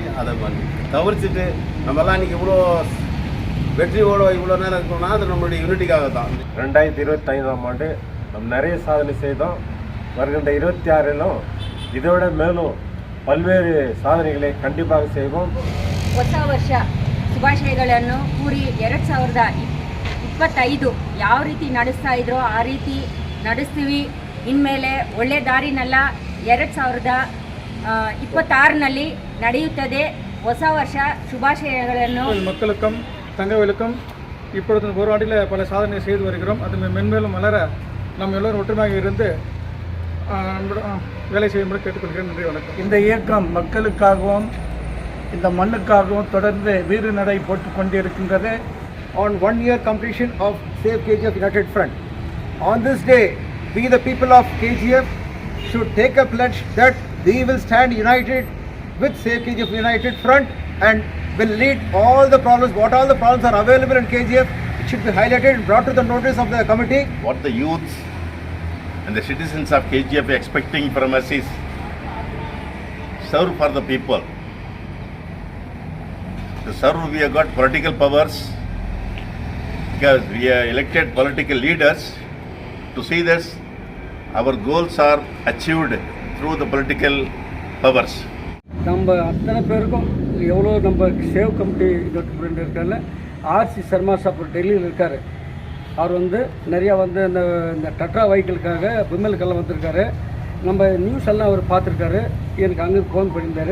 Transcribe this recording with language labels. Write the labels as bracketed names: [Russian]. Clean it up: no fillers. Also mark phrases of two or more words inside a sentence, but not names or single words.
[Tamil] அதை தவிர்த்துட்டு நம்மலாம் இன்றைக்கி இவ்வளோ வெற்றியோடு இவ்வளோ நேரம் இருக்கணும்னா அது நம்மளுடைய யூனிட்டிக்காக தான். 2025ஆம் ஆண்டு நம்ம நிறைய சாதனை செய்தோம். வருகின்ற 26லும் இதோட மேலும் பல்வேறு சாதனைகளை கண்டிப்பாக செய்வோம். [Kannada] ಹೊಸ ವರ್ಷ ಶುಭಾಶಯಗಳನ್ನು ಕೂರಿ 2025 ಯಾವ ರೀತಿ ನಡೆಸ್ತಾ ಇದ್ರೋ ಆ ರೀತಿ ನಡೆಸ್ತೀವಿ. ಇನ್ಮೇಲೆ ಒಳ್ಳೆ ದಾರಿನೆಲ್ಲ 2026ನಲ್ಲಿ ನಡೆಯುತ್ತದೆ. ಹೊಸ ವರ್ಷ ಶುಭಾಶಯಗಳನ್ನು. [Tamil] மக்களுக்கும் தங்கவேலுக்கும் இப்பொழுது ஓராண்டில் பல சாதனை செய்து வருகிறோம். அது மென்மேலும் வளர நாம் எல்லோரும் ஒற்றுமையாக இருந்து வேலை செய்யும்படி கேட்டுக்கொள்கிறேன். நன்றி, வணக்கம். இந்த இயக்கம் மக்களுக்காகவும் இந்த மண்ணுக்காகவும் தொடர்ந்து வீறு நடை போட்டுக் கொண்டிருக்கின்றது. [English] On 1 year completion of Save KGF United Front, on this day we the people of KGF should take a pledge that we will stand united with Save KGF United Front and will lead all the problems, what all the problems are available in KGF. It should be highlighted and brought to the notice of the committee. What the youths and the citizens of KGF expecting from us is serve for the people. To serve, we have got political powers because we are elected political leaders. To see this, our goals are achieved through the political powers. [Tamil] நம்ம அத்தனை பேருக்கும் எவ்வளோ நம்ம சேவ் கமிட்டி ஃப்ரெண்ட் இருக்கார்ல ஆர்சி சர்மா சாப் டெல்லியில் இருக்கார். அவர் வந்து நிறையா வந்து இந்த டட்ரா வெஹிக்கிளுக்காக விமலுக்கெல்லாம் வந்திருக்காரு. நம்ம நியூஸ் எல்லாம் அவர் பார்த்துருக்காரு. எனக்கு அங்கே ஃபோன் பண்ணியிருந்தார்.